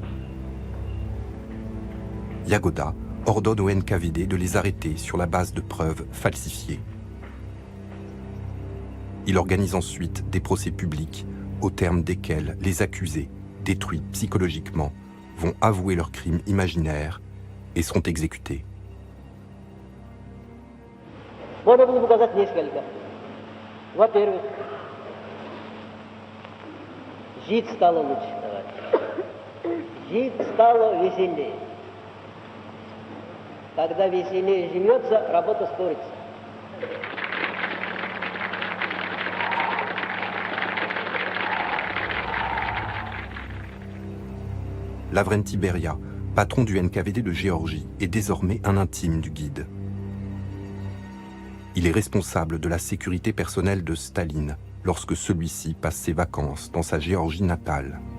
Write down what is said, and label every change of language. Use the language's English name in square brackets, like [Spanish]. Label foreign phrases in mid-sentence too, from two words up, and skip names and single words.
[French] Yagoda ordonne au NKVD de les arrêter sur la base de preuves falsifiées. Il organise ensuite des procès publics au terme desquels les accusés, détruits psychologiquement, vont avouer leurs crimes imaginaires et seront exécutés. [Russian] Можно было показать несколько. Во-первых, жить стало лучше, товарищи. Жить стало веселее. Когда веселее живется, работа спорится. [French] Lavrenti Beria, patron du NKVD de Géorgie, est désormais un intime du guide. Il est responsable de la sécurité personnelle de Staline lorsque celui-ci passe ses vacances dans sa Géorgie natale.